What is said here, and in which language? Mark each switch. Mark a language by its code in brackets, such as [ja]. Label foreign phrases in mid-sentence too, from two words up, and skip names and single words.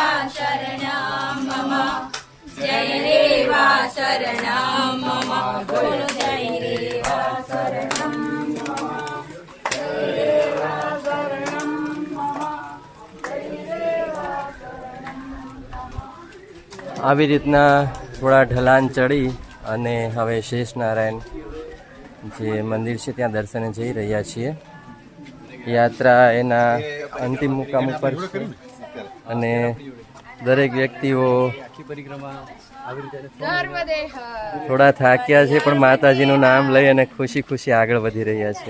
[sa] शरणं मम जय रेवा शरणं मम बोलो जय रेवा शरणं मम जय रेवा शरणं मम जय रेवा शरणं मम. [gu] આવી રીતના થોડા ઢલાન ચડી અને હવે શેષ નારાયણ જે મંદિર છે ત્યાં દર્શને જઈ રહ્યા છીએ. યાત્રા એના અંતિમ મુકામ ઉપર છે અને દરેક વ્યક્તિઓ થોડા થાક્યા છે, પણ માતાજીનું નામ લઈ અને ખુશી ખુશી આગળ વધી રહ્યા છે.